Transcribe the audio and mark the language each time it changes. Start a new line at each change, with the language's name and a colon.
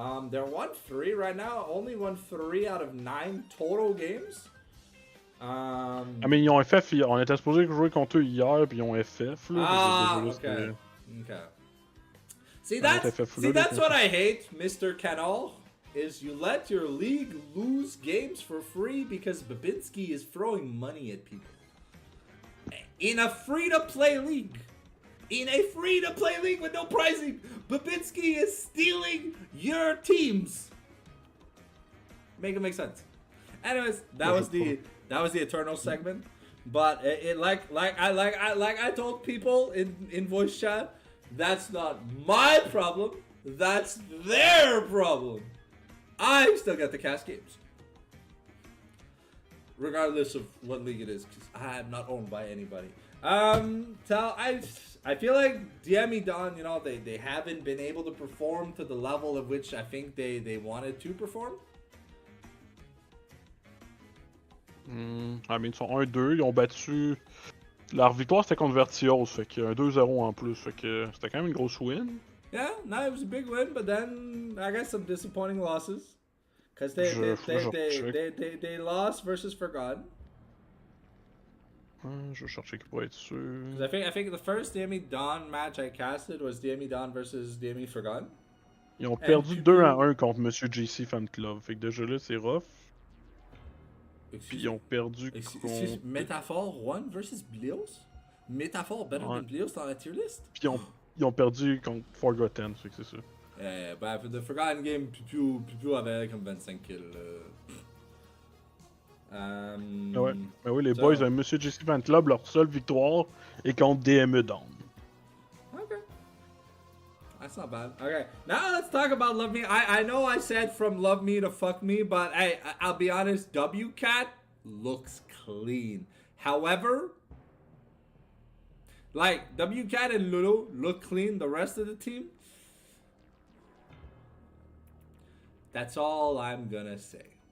English: They're 1-3 right now. Only won 3 out of 9 total games.
French: Ah, mais ils ont FF, on était supposé jouer contre eux hier, puis ils ont FF, là.
English: Okay. See, that's what I hate, Mr. Canal, is you let your league lose games for free because Babinski is throwing money at people. In a free-to-play league. In a free-to-play league with no pricing, Babinski is stealing your teams. Make it make sense. Anyways, that was the Eternal segment. But it like I told people in voice chat, that's not my problem. That's their problem. I still get the cast games, regardless of what league it is, because I'm not owned by anybody. I feel like DME Dawn, you know, they haven't been able to perform to the level of which I think they wanted to perform.
French: Ah, mais ils sont 1-2, ils ont battu. Leur victoire c'était contre Vertios, fait qu'il y a un 2-0 en plus, fait que c'était quand même une grosse win.
English: Yeah, no, it was a big win, but then I got some disappointing losses. Because they lost versus Forgotten.
French: Je vais chercher qui pourrait être sûr.
English: I think the first DME Dawn match I casted was DME Dawn versus DME Forgotten.
French: Ils ont perdu 2-1 contre Monsieur JC Fan Club, fait que déjà là c'est rough. Puis ils ont perdu contre...
English: Métaphore 1 versus Blios? Métaphore better than Blios
French: dans la
English: tier list?
French: Puis ils ont perdu contre Forgotten, fait que c'est ça. Ben,
English: for the Forgotten game,
French: Pipu avait comme 25 kills. Ouais. Ben oui, les boys de Monsieur JC Fan Club, leur seule victoire est contre DME Dawn.
English: Okay. That's not bad. Okay, now let's talk about Love Me. I know I said from Love Me to Fuck Me, but hey, I'll be honest, WCAT looks clean. However, like, WCAT and Lulu look clean, the rest of the team, that's all I'm gonna say.